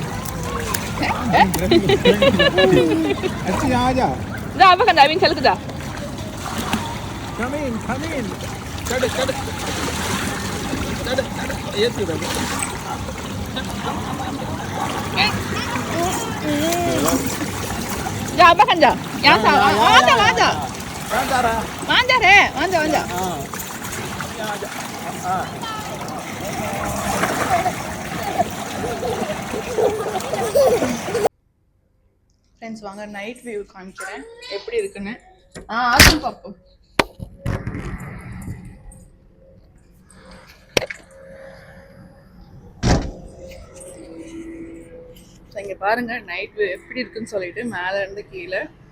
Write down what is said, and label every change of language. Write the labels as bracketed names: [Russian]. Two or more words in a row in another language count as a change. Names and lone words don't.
[Hindi] अच्छी आ जा। जा अब kan diving खेल के जा। [English] Come in, come in. [Hindi] चढ़ चढ़ चढ़ चढ़ ये सीधा। जा अब kan जा। यहाँ से वहाँ जा वहाँ जा। कहाँ जा रहा? वहाँ जा रहे, वहाँ जा वहाँ जा। हाँ। यहाँ जा। हाँ। [Tamil] ஃப்ரெண்ட்ஸ் வாங்க [English] night view [Tamil] காமிக்கிறேன் எப்படி இருக்குன்னு. ஆகும் பாப்போம். இங்க பாருங்க [English] night view [Tamil] எப்படி இருக்குன்னு சொல்லிட்டு மேல இருந்து கீழே.